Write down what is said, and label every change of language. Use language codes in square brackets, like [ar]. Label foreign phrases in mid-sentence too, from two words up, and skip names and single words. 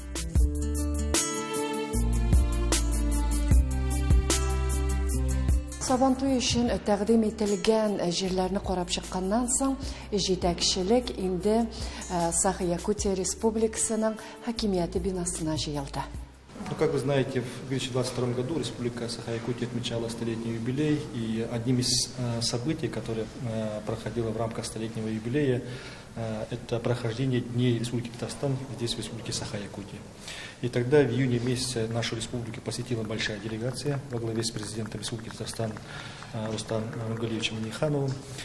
[tt] Сабан туе өчен тәкъдим ителгән җирләрне карап чыкканнан соң, җитәкчелек инде Саха-Якутия Республикасының хакимияте бинасына җыелды. [ru] Как вы знаете, в 2022 году Республика Саха-Якутия отмечала столетний юбилей, и одним из событий, которое проходило в рамках столетнего юбилея, это прохождение Дней Республики Татарстан здесь, в Республике Саха-Якутия. И тогда в июне месяце нашу республику посетила большая делегация во главе с президентом Республики Татарстан Рустамом Нургалиевичем Миннихановым.